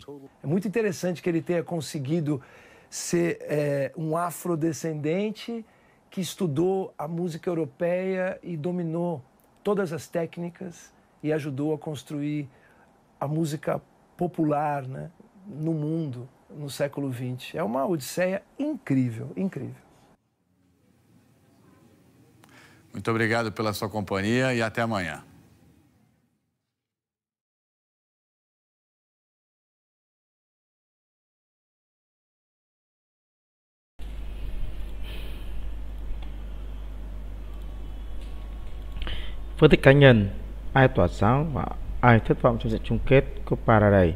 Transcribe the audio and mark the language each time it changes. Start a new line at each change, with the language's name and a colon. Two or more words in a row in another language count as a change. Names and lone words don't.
Portuguese: É muito interessante que ele tenha conseguido ser um afrodescendente que estudou a música europeia e dominou todas as técnicas e ajudou a construir a música popular, né, no mundo, no século XX. É uma odisseia incrível, incrível. Muito obrigado pela sua companhia e até amanhã.
Vietnamese: Phân tích cá nhân, ai tỏa sáng và ai thất vọng trong trận chung kết Copa del Rey.